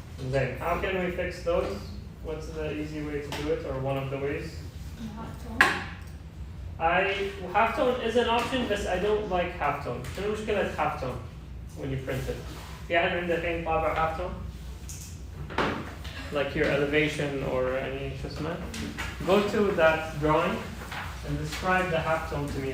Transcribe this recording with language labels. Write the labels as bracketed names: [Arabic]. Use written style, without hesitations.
[English] Then, how can we fix those? What's the easy way to do it, or one of the ways? Halftone is an option, but I don't like halftone. [Arabic] شنو مشكلة [English] halftone when you print it? [Arabic] في أحد عنده الحين طابع halftone? [English] Like your elevation or any [Arabic] شو اسمه? [English] Go to that drawing and describe the halftone to me.